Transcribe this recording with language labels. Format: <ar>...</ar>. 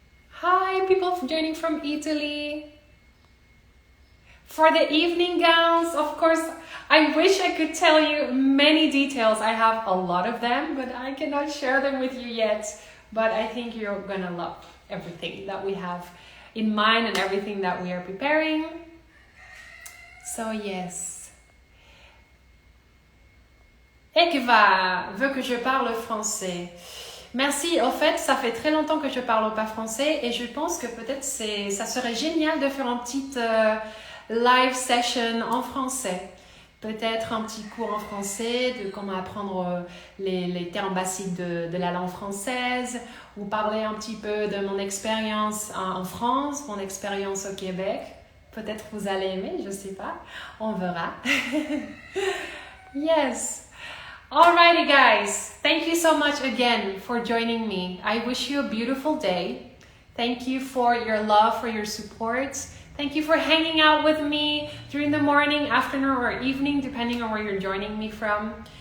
<en>Hi, people joining from Italy. For the evening gowns, of course, I wish I could tell you many details. I have a lot of them, but I cannot share them with you yet. But I think you're gonna love everything that we have in mind and everything that we are preparing. So yes.</en> <fr>Ekva veut que je parle français. Merci. Au fait, ça fait très longtemps que je parle pas français et je pense que peut-être ça serait génial de faire une petite live session en français. Peut-être un petit cours en français de comment apprendre les termes basiques de la langue française, ou parler un petit peu de mon expérience en France, mon expérience au Québec. Peut-être vous allez aimer, je sais pas. On verra.</fr> <en>Yes. Alrighty guys, thank you so much again for joining me. I wish you a beautiful day. Thank you for your love, for your support. Thank you for hanging out with me during the morning, afternoon, or evening, depending on where you're joining me from.</en>